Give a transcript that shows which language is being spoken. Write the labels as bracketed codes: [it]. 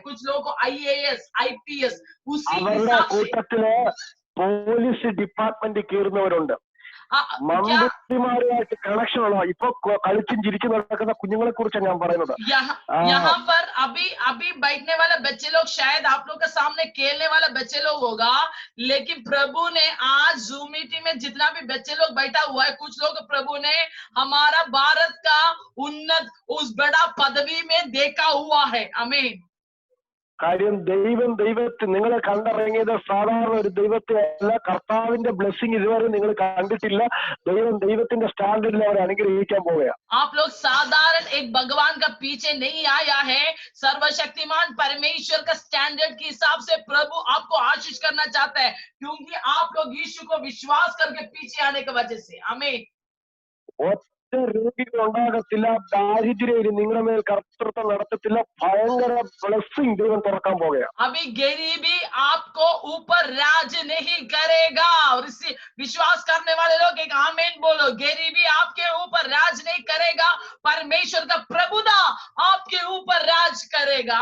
[hi] कुछ लोगों को IAS IPS उसी [ml] കൂട്ടത്തില് പോലീസ് ഡിപ്പാർട്ട്മെന്റ് കയറുന്നവരുണ്ട്. മന്ത്രിമാരുമായിട്ട് കണക്ഷൻ ഉള്ള ഇപ്പൊ കളിച്ചും ചിരിച്ചു നടക്കുന്ന കുഞ്ഞുങ്ങളെ കുറിച്ചാണ് ഞാൻ പറയുന്നത്. [hi] यहाँ पर अभी बैठने वाले बच्चे लोग शायद आप लोग के सामने खेलने वाला बच्चे लोग होगा, लेकिन प्रभु ने आज जूम मीटिंग में जितना भी बच्चे लोग बैठा हुआ है, कुछ लोग प्रभु ने हमारा भारत का उन्नत उस बड़ा पदवी में देखा हुआ है. आमीन. [ml] കാര്യം ദൈവത്തെ നിങ്ങളെ കണ്ടിറങ്ങിയത് സാധാരണ ഒരു ദൈവത്തെ അല്ല. കർത്താവിന്റെ ബ്ലെസ്സിങ് ഇതുവരെ നിങ്ങൾ കണ്ടിട്ടില്ല. ദൈവത്തിന്റെ സ്റ്റാൻഡേർഡിൽ അവരെ അനുഗ്രഹിക്കാൻ പോവുകയാണ്. [hi] आप लोग साधारण एक भगवान का पीछे नहीं आया है, सर्वशक्तिमान परमेश्वर का स्टैंडर्ड के हिसाब से प्रभु आपको आशीष करना चाहता है, क्योंकि आप लोग यीशु को विश्वास करके पीछे आने की वजह से. आमीन. [ml] രോഗികൾ ഉണ്ടാകത്തില്ല, ദാരിദ്ര്യം നിങ്ങളുടെ മേൽ കർത്തൃത്വം നടത്തത്തില്ല. ഭയങ്കര ബ്ലെസ്സിംഗ് ദൈവം തുറക്കാൻ പോകുകയാണ്. [hi] अभी गरीबी आपको ऊपर राज नहीं करेगा. और इसी विश्वास करने वाले लोग एक आमीन बोलो. गरीबी आपके ऊपर राज नहीं करेगा, परमेश्वर का प्रभुता आपके ऊपर राज करेगा.